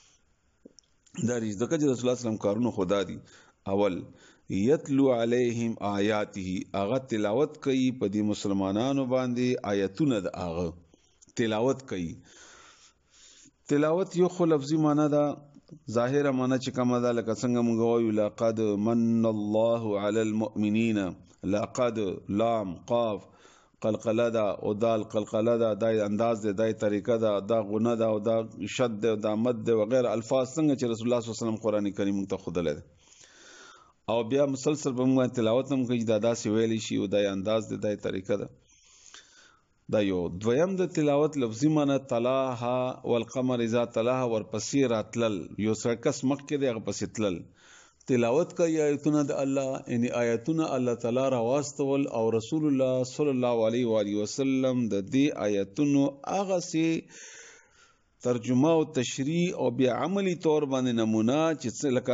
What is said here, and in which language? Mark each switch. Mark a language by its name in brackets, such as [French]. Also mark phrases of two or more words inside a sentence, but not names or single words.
[Pashto] دا ځکه چې رسول الله [Arabic] صلی الله علیه وسلم [Pashto] کارونه خدا دي اول [Arabic] یتلو علیهم آیاته [Pashto] هغه تلاوت کوي په دې مسلمانانو باندې آیتونه د هغه تلاوت کوي تلاوت یو خو لفظي معنی ده ظاهره معنی چې کومه ده لکه څنګه موږ وایو [Arabic] لقد من الله علی المؤمنین [Pashto] لقد لام قاف قلقله ده او دال قلقله ده دای انداز ده دای طریقه ده دا غنه ده او دا شد ده دا مد ده وغیرہ الفاظ څنګه چې رسول الله [Arabic] صلی الله علیه وسلم [Pashto] قرآن کریم ته خودله او بیا مسلسل به موږ تلاوت هم کوي دا داسې ویلی شي او دای انداز ده دای طریقه ده دا یو دویم د تلاوت لفظي معنی [Arabic] تلاها والقمر اذا تلاها [Pashto] ورپسې راتلل یو سرکس مخکې دی هغه پسې تلل تلاوت کوي آیتونه د الله یعنی آیتونه الله تعالی را واستول او رسول الله [Arabic] صلی الله علیه وسلم [Pashto] د دې آیتونو هغه سي ترجمه او تشریح او بیا عملی طور باندې نمونه چې لکه